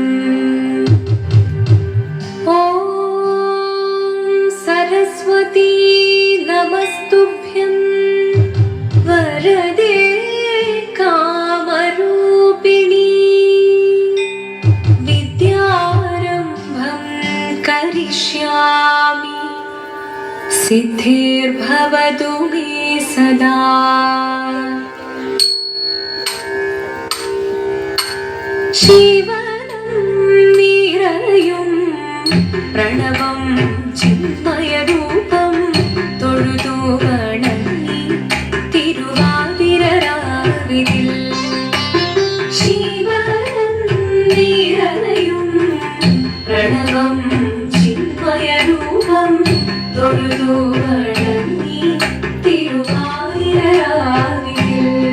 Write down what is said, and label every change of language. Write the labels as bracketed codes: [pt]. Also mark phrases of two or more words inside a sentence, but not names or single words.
[sa] ॐ सरस्वती नमस्तुभ्यं वरदे कामरूपिणी विद्यारम्भं करिष्यामि सिद्धिर्भवतु मे सदा। [ml] ശിവനം നിറയും പ്രണവം ചിന്മയരൂപം തൊഴുതു വണങ്ങി തിരുവാതിരരാവിതിൽ ശിവനം നിരയും പ്രണവം ചിന്മയരൂപം തൊഴുതു വണങ്ങി തിരുവാതിരരാവിതിൽ